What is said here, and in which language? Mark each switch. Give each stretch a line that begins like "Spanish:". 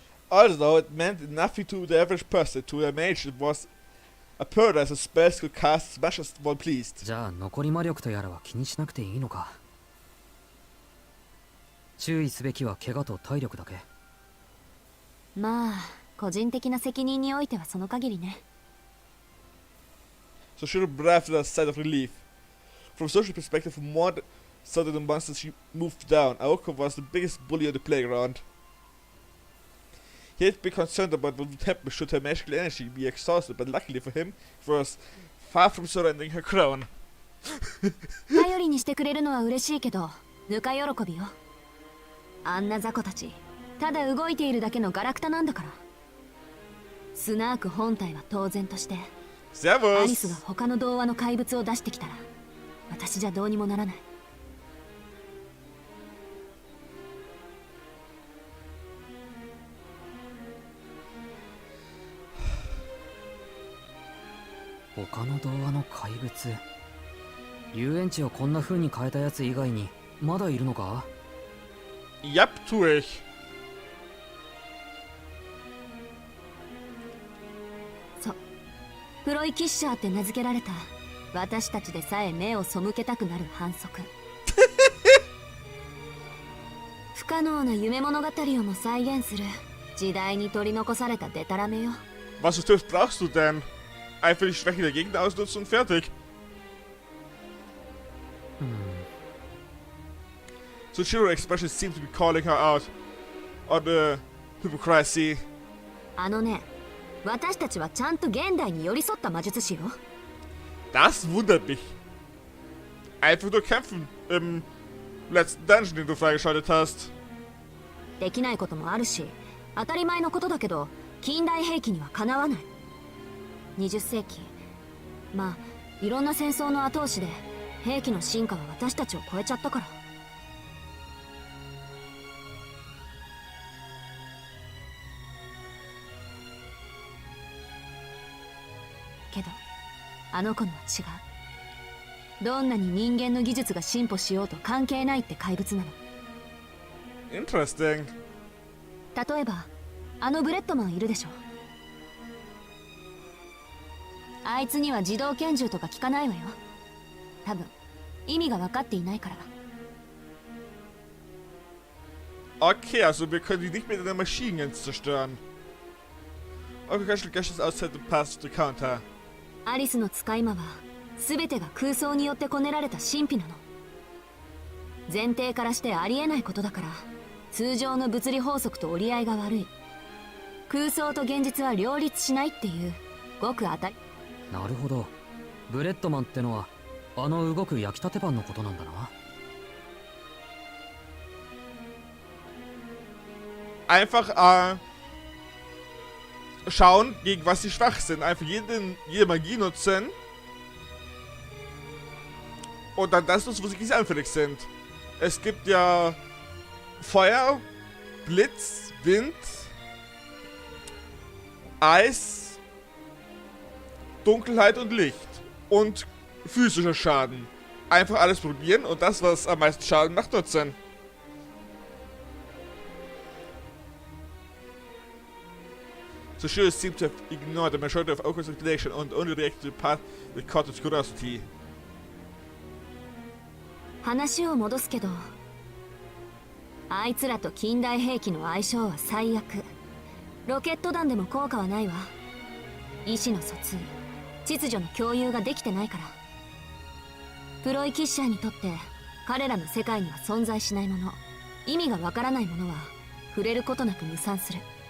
English: Although it meant nothing to the average person, to a mage it was a paradise of spells could cast as much as one pleased.
Japanese: じゃあ残り魔力とやらは気にしなくていいのか。注意すべきは怪我と体力だけ。まあ個人的な責任においてはその限りね。
English: So she breathed a sigh of relief. From a social perspective, more so than the monsters she moved down, Aoko was the biggest bully on the playground. He had been concerned about what would happen should her magical energy be exhausted, but luckily for him, it was far from surrendering her crown.
Japanese: 頼りにしてくれるのは嬉しいけど、ぬか喜びよ。あんな雑魚たち、ただ動いているだけのガラクタなんだから。スナーク本体は当然として、アリスが他の童話の怪物を出してきたら、私じゃどうにもならない。他の童話の怪物。遊園地をこんな風に変えたやつ以外にまだいるのか？
German: Yep, tue ich.
Japanese: そう、プロイキッシャーって名付けられた私たちでさえ目を背けたくなる反則。不可能な夢物語をも再現する時代に取り残されたデタラメよ。
German: Was für Tipps brauchst du denn? Einfach die Schwäche der Gegner ausnutzen und fertig.
English: Tsuchiro's expression seemed to be calling her out on the hypocrisy.
Japanese: あのね、私たちはちゃんと現代に寄り添った魔術師よ。
German: Das wundert mich. Einfach nur kämpfen im letzten Dungeon, den du freigeschaltet hast.
Japanese: できないこともあるし、当たり前のことだけど近代兵器にはかなわない。 20世紀、まあいろんな戦争の後押しで兵器の進化は私たちを超えちゃったから。けどあの子のは違う。どんなに人間の技術が進歩しようと関係ないって怪物なの。
English: Interesting.
Japanese: 例えばあのブレッドマンいるでしょ。あいつには自動拳銃とか効かないわよ。多分意味が分かっていないから。
German: Okay, also wir können die nicht mit einer Maschinen zerstören. Okay, kannst du gleich das Auszeit und
English: pass to the counter.
Japanese: アリスの使い魔は全てが空想によってこねられた神秘なの。前提からしてありえないことだから、通常の物理法則と折り合いが悪い。空想と現実は両立しないっていうごく当たり。なるほど。ブレッドマンってのはあの動く焼きたてパンのことなんだな。
German: Einfach schauen, gegen was sie schwach sind. Einfach jede Magie nutzen. Und dann das nutzen, wo sie nicht anfällig sind. Es gibt ja Feuer, Blitz, Wind, Eis, Dunkelheit und Licht. Und physischer Schaden. Einfach alles probieren und das, was am meisten Schaden macht, nutzen.
English: So Shiro seemed to have ignored the majority of Aoko's explanation and only reacted to the part that caught its curiosity.
Japanese: 話を戻すけど、あいつらと近代兵器の相性は最悪。ロケット弾でも効果はないわ。意思の疎通、秩序の共有ができてないから。プロイキッシャーにとって彼らの世界には存在しないもの、意味がわからないものは触れることなく無産する。